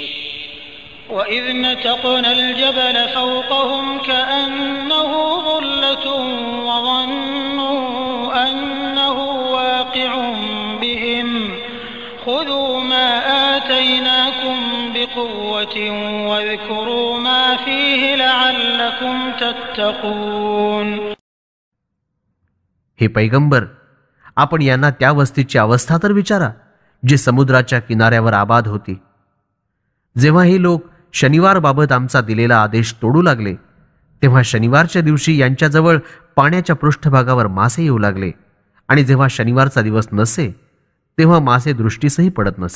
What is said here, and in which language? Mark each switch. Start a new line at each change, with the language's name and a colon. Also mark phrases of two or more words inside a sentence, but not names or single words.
Arabic: وإذ نتقنا الجبل فوقهم كأنه ظلة وظنوا أنه واقع بهم خذوا ما آتيناكم بقوة واذكروا ما فيه لعلكم تتقون.
Marathi: हे पैगंबर, आपण यांना त्या वस्तीची अवस्था तर विचारा जी समुद्राच्या किनाऱ्यावर आबाद होती. जेव्हा हे लोक शनिवारबाबत आमचा दिलेला आदेश तोडू लागले तेव्हा शनिवारच्या दिवशी यांच्याजवळ पाण्याच्या पृष्ठभागावर मासे येऊ लागले आणि जेव्हा शनिवारचा दिवस नसे तेव्हा मासे दृष्टीसही पडत नसत.